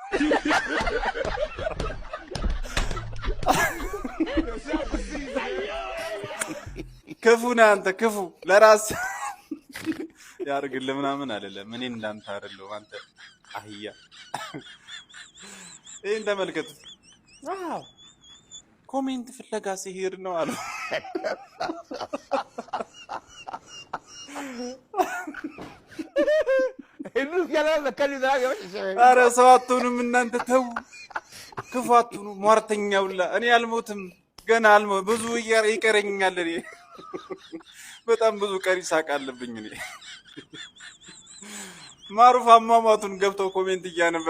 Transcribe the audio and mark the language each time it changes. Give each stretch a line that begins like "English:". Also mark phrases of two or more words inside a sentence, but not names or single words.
Amharic: ክፉ ነህ አንተ ክፉ ለራስ ያርግል ምናምን አይደለም እኔ እንዳንተ አይደለም አንተ አህያ ይሄን ተመልከቱ ዋው ኮሜንት ፍለጋ ሲሄድ ነው አሉ
Malay: Itu kalau makan itu lagi macam
Amharic: አረ ሰው አትሆኑም እናንተ ተው ክፉ አትሆኑ ሟርተኛውላ እኔ አልሞትም ገና አልሞት ብዙ ይቀረኛል እኔ በጣም ብዙ ቀሪ ሳቅ አለብኝ እኔ ማሩፍ አሟሟቱን ገብተው ኮሜንት እያነበበ